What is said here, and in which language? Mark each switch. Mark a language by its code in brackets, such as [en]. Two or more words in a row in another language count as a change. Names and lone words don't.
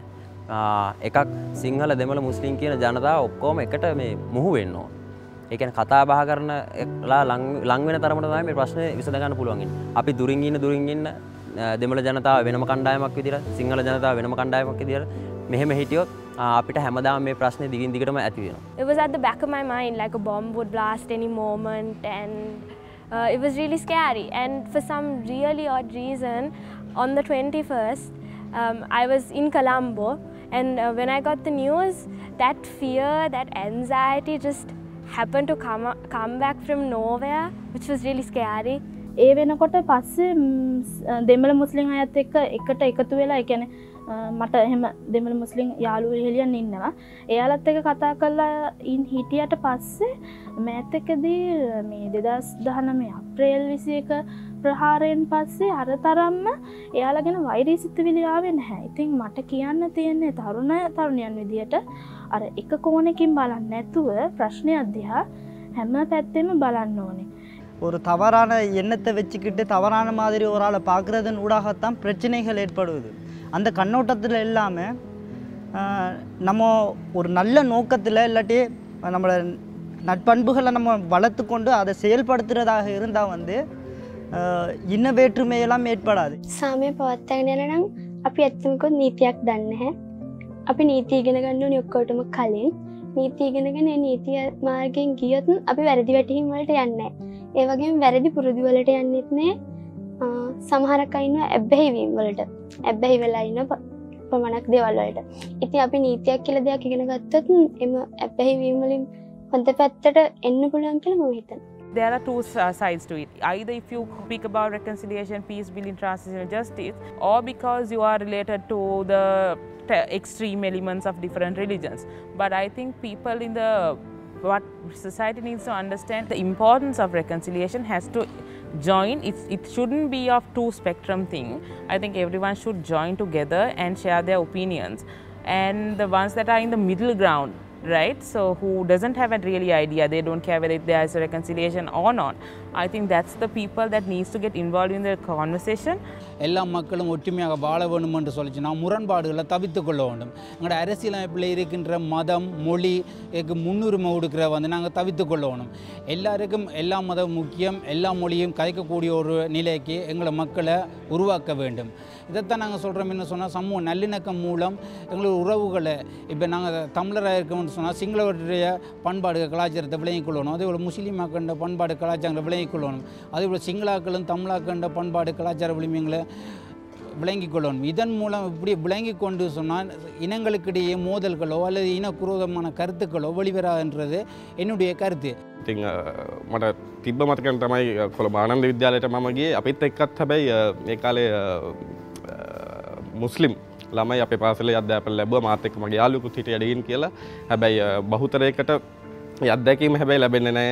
[si] එකක් සිංහල දෙමළ මුස්ලිම් කියන ජනතාව ඔක්කොම එකට මේ මුහු වෙන්න ඕන. ඒ කියන්නේ කතා බහ කරනලා ලං වෙන තරමට තමයි මේ ප්‍රශ්නේ විසඳ ගන්න පුළුවන් ඉන්නේ. අපි දුරින් ඉන්න දෙමළ ජනතාව වෙනම කණ්ඩායමක් විදියට, සිංහල ජනතාව වෙනම කණ්ඩායමක් විදියට මෙහෙම හිටියොත් අපිට හැමදාම මේ ප්‍රශ්නේ දිගින් දිගටම ඇති වෙනවා. [en] It was at the back of my mind like a bomb would blast any moment, and it was really scary. And for some really odd reason, on the 21st, I was in Colombo, and when I got the news, that fear, that anxiety just happened to come back from nowhere, which was really scary. [si] ඒ වෙනකොට පස්සේ දෙමළ මුස්ලිම් අයත් එකට එකතු වෙලා ඒ කියන්නේ මට එහෙම දෙමළ මුස්ලිම් යාළුවෝ එළියන් ඉන්නවා. එයාලත් එක්ක කතා කරලා හිටියට පස්සේ මෑත් එක්කදී මේ 2019 අප්‍රේල් 21 ප්‍රහාරයෙන් පස්සේ අර තරම්ම එයාලා ගැන වෛරී සිතුවිලි ආවේ නැහැ. ඉතින් මට කියන්න තියෙන්නේ තරුණයන් විදියට අර එක කෝණකින් බලන්නේ නැතුව ප්‍රශ්නයක් දිහා හැම පැත්තෙම බලන්න ඕනේ. [ta] ஒரு தவறான எண்ணத்தை வச்சுக்கிட்டு தவறான மாதிரி ஒரு ஆளை பார்க்குறதன் ஊடாகத்தான் பிரச்சனைகள் ஏற்படுவது. அந்த கண்ணோட்டத்தில் இல்லாமல் நம்ம ஒரு நல்ல நோக்கத்தில் இல்லாட்டி நம்மளை நட்பண்புகளை நம்ம வளர்த்து கொண்டு அதை செயல்படுத்துகிறதாக இருந்தால் இன்ன வேற்றுமையெல்லாம் ஏற்படாது. [si] සාමය පවත්වාගෙන යන නම් අපි ඇත්තමකොත් නීතියක් දන්නේ නැහැ. අපි නීති ඉගෙන ගන්න ඕනේ ඔක්කොටම කලින්. නීතිය ඉගෙනගෙන ඒ නීතිය මාර්ගයෙන් ගියොත් අපි වැරදි වැටහීම් වලට යන්නේ නැහැ. ඒ වගේම වැරදි පුරුදු වලට යන්නෙත් නැහැ. සමහරක් අය ඉන්නවා ඇබ්බැහි වීම වලට. ඇබ්බැහි වෙලා ඉන්න ප්‍රමාණක් දේවල් වලට. ඉතින් අපි නීතියක් කියලා දෙයක් ඉගෙන ගත්තොත් එම ඇබ්බැහි වීම වලින් හොඳ පැත්තට එන්න පුළුවන් කියලා මම හිතනවා. [en] There are two sides to it. Either if you speak about reconciliation, peace building, transitional justice, or because you are related to the extreme elements of different religions. But I think people in the what society needs to understand the importance of reconciliation has to join. It shouldn't be of two spectrum thing. I think everyone should join together and share their opinions. And the ones that are in the middle ground, right? So who doesn't have a really idea, they don't care whether there is a reconciliation or not. I think that's the people that needs to get involved in the conversation. [ta] எல்லா மக்களும் ஒற்றுமையாக வாழ வேண்டும் என்று சொல்லிச்சுன்னா முரண்பாடுகளை தவிர்த்து கொள்ள வேண்டும். எங்களோட அரசியலமைப்பில் இருக்கின்ற மதம் மொழிக்கு முன்னுரிமை கொடுக்கிற நாங்கள் தவிர்த்து கொள்ள வேணும். எல்லாருக்கும் எல்லா மதம் முக்கியம், எல்லா மொழியும் கதைக்கக்கூடிய ஒரு நிலைக்கு எங்களை மக்களை உருவாக்க வேண்டும். இதைத்தான் நாங்கள் சொல்கிறோம். என்ன சொன்னால் சமூக நல்லிணக்கம் மூலம் எங்களோட உறவுகளை இப்போ நாங்கள் தமிழராக இருக்கோம்னு சொன்னால் சிங்களவருடைய பண்பாடு கலாச்சாரத்தை விளங்கிக் கொள்ளணும். அதேபோல் முஸ்லீம் மக்கண்ட பண்பாடு கலாச்சாரங்களை விளங்கிக் கொள்ளணும். அதேபோல் சிங்களாக்களும் தமிழாக்கண்ட பண்பாடு கலாச்சார விளிம்பங்களை விளங்கிக் கொள்ளணும். இதன் மூலம் இப்படி விளங்கி கொண்டு சொன்னால் இனங்களுக்கிடையே மோதல்களோ அல்லது இனக்குரோதமான கருத்துக்களோ வெளிவராதுன்றது என்னுடைய කරුத்து. [si] ඉතින් මට තිබ්බ මතකෙන් තමයි කොළඹ ආනන්ද විද්‍යාලයට මම ගියේ. අපිත් එක්කත් හැබැයි ඒ කාලේ මුස්ලිම් ළමයි අපේ පාසලේ අධ්‍යාපන ලැබුවා. මාත් එක්ක මගේ යාළුවෙකුත් හිටියා ඩීන් කියලා. හැබැයි බහුතරයකට ඒ අත්දැකීම හැබැයි ලැබෙන්නේ නැහැ.